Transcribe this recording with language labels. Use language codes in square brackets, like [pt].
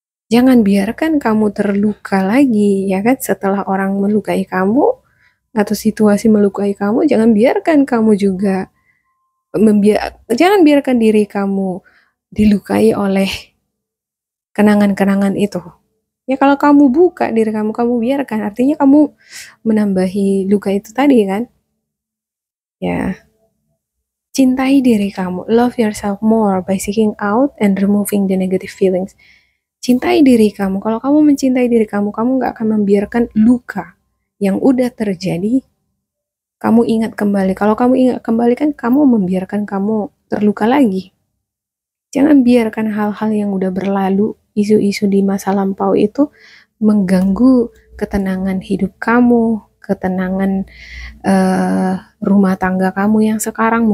[id] Jangan biarkan kamu terluka lagi, ya kan? Setelah orang melukai kamu atau situasi melukai kamu, jangan biarkan kamu juga jangan biarkan diri kamu dilukai oleh kenangan-kenangan itu. Ya kalau kamu buka diri kamu, kamu biarkan, artinya kamu menambahi luka itu tadi kan? Ya, cintai diri kamu. [en] Love yourself more by seeking out and removing the negative feelings. [id] Cintai diri kamu. Kalau kamu mencintai diri kamu, kamu gak akan membiarkan luka yang udah terjadi, kamu ingat kembali. Kalau kamu ingat kembali kan kamu membiarkan kamu terluka lagi. Jangan biarkan hal-hal yang udah berlalu, isu-isu di masa lampau itu mengganggu ketenangan hidup kamu, ketenangan rumah tangga kamu yang sekarang.